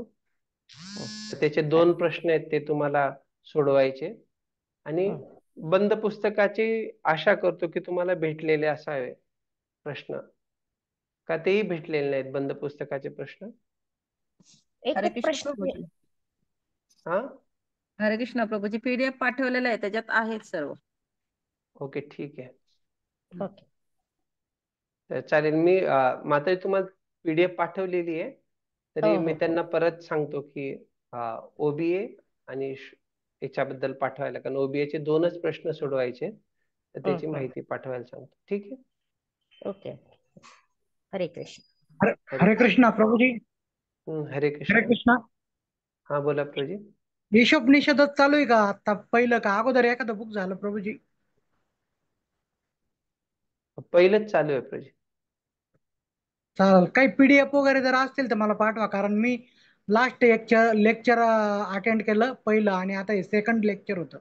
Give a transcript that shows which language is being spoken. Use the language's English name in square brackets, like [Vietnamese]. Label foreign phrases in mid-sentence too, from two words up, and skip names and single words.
[Marathi] तर त्याचे 2 प्रश्न आहेत ते तुम्हाला सोडवायचे आणि हम्म. बंद पुस्तकाची आशा करतो की तुम्हाला भेटलेले असावे प्रश्न. का तेही भेटलेले नाहीत बंद पुस्तकाचे प्रश्न? हरे एकच कृष्ण प्रश्न प्रभूजी. हा, हरे कृष्ण प्रभूजी, पीडीएफ पाठवलेला आहे, त्याच्यात आहेत सर्व. ओके, ठीक आहे. ओके. तर चालेल, मी मात्र तुम्हाला पीडीएफ पाठवलेली आहे. हो तरी मी हो हो. त्यांना परत सांगतो की ओबीए आणि याच्याबद्दल पाठवायला, कारण ओबीए चे 2च प्रश्न सोडवायचे तर त्याची हम्म. माहिती पाठवायला सांगतो. ठीक आहे. ओके. हरे कृष्ण. हरे हरे हरे कृष्णा प्रभुजी. हरे हरे कृष्ण. कृष्णा. हा बोला प्रभूजी. हिशोबनिषेधच चालू आहे का आता, पहिलं का अगोदर एखादं बुक झालं प्रभुजी? पहिलंच चालू आहे प्रभूजी. चालेल. काही पीडीएफ वगैरे जर असतील तर मला पाठवा, कारण मी [English] last lecture attend [Marathi] केलं पहिलं, आणि आता हे [English] second lecture [Marathi] होतं.